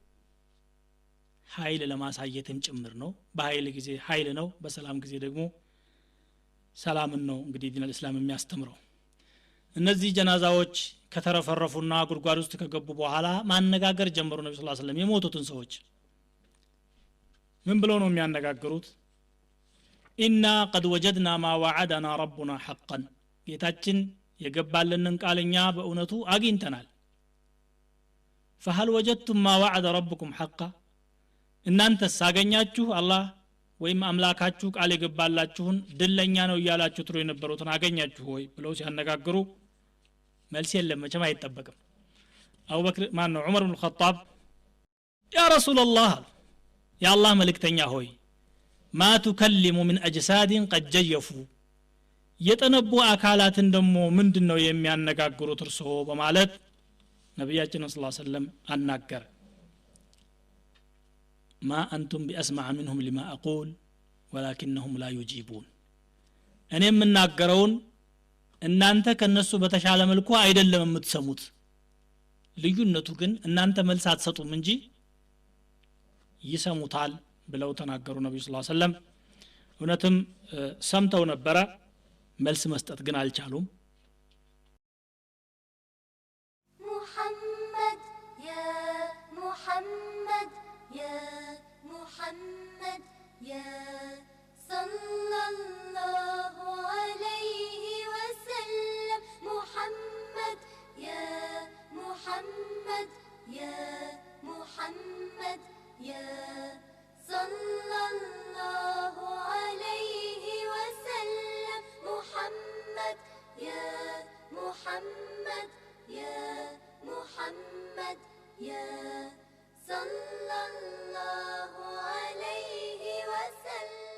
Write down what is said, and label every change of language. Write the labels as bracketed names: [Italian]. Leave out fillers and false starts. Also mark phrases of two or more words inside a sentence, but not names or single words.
[Amharic] ኃይል ለማሳየትም ጭምር ነው በኃይል ጊዜ ኃይል ነው በሰላም ጊዜ ደግሞ ሰላምን ነው እንግዲህ [Arabic] دين الإسلام [Amharic] የሚያስተምረው እነዚህ ጀናዛዎች ከተረፈረፉና ጉድጓድ ውስጥ ከገቡ በኋላ ማነጋገር ጀመሩ ነብዩ [Arabic] صلى الله عليه وسلم [Amharic] የሞቱትን ሰዎች ምን ብለው ነው የሚያነጋግሩት [Arabic] إنا قد وجدنا ما وعدنا ربنا حقا [Amharic] ጌታችን የገባልንን ቃልኛ በእውነቱ አግኝተናል [Arabic] فهل وجدتم ما وعد ربكم حقا [Amharic] እናንተ ሳገኛችሁ አላህ ወይም አምላካችሁ ቃል የገባላችሁን ድለኛ ነው ይያላችሁ ትሩ የነበሩትን አገኛችሁ ወይ ብለው ሲያነጋግሩ መልስ የለም መቼም አይጠበቅም አቡበክር ማን ነው ዑመር ኢብኑ ኸጣብ [Arabic] يا رسول الله [Amharic] ያ አላህ መልእክተኛ ሆይ [Arabic] ما تكلم من اجساد قد جيفوا [Amharic] የጠነቡ አካላትን ደሞ ምንድነው የሚያነጋግሩት እርሶ በማለት ነብያችን [Arabic] صلى الله عليه وسلم [Amharic] አናገረ [Arabic] ما أنتم بأسمع منهم لما أقول ولكنهم لا يجيبون [Amharic] እኔ የምናገረውን እናንተ ከነሱ በተሻለ መልኩ አይደለም የምትሰሙት ልዩነቱ ግን እናንተ መልስ አትሰጡም እንጂ ይሰሙታል ብለው ተናገሩ ነብዩ [Arabic] صلى الله عليه وسلم [Amharic] እውነትም ሰምተው ነበረ መልስ መስጠት ግን አልቻሉም [Arabic] محمد يا محمد يا محمد يا صلى الله عليه وسلم محمد يا محمد يا محمد يا صلى الله عليه وسلم محمد يا محمد يا محمد يا صلى الله عليه وسلم